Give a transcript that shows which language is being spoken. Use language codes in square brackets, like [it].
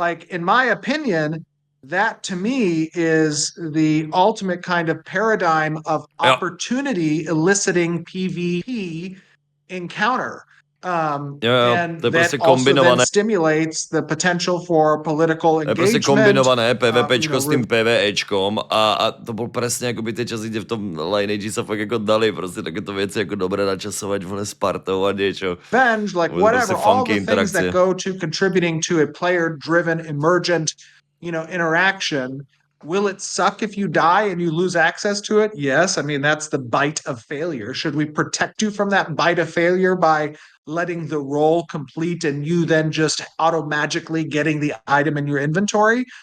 [en] In my opinion, that to me is the ultimate kind of paradigm of opportunity eliciting PvP encounter. And that also then stimulates the potential for political engagement. [sk] Je proste kombinované PvPčko s tým PvEčkom a to bol presne akoby tie časy, kde v tom Lineage sa fakt ako dali proste takéto veci ako dobre načasovať s partou a niečo. [en] Revenge, whatever, all the things that go to contributing to a player-driven, emergent, interaction Will it suck if you die and you lose access to it? Yes. I mean, that's the bite of failure. Should we protect you from that bite of failure by letting the roll complete and you then just auto-magically getting the item in your inventory?